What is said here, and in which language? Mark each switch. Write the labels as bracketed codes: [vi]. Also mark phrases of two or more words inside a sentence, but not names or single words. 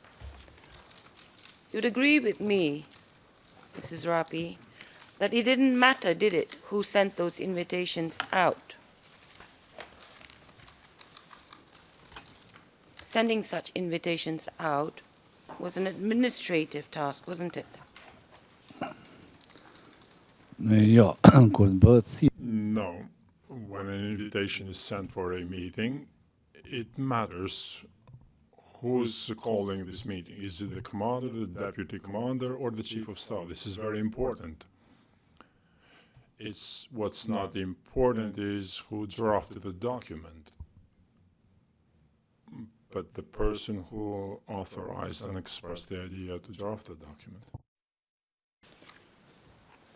[en] You'd agree with me, Mrs. Zarapi, that it didn't matter, did it, who sent those invitations out? Sending such invitations out was an administrative task, wasn't it? [sq] jo, kur të bëhet thirrje, [en] No. When an invitation is sent for a meeting, it matters who's calling this meeting. Is it the commander, the deputy commander, or the chief of staff? This is very important. What's not important is who drafted the document, but the person who authorized and expressed the idea to draft the document.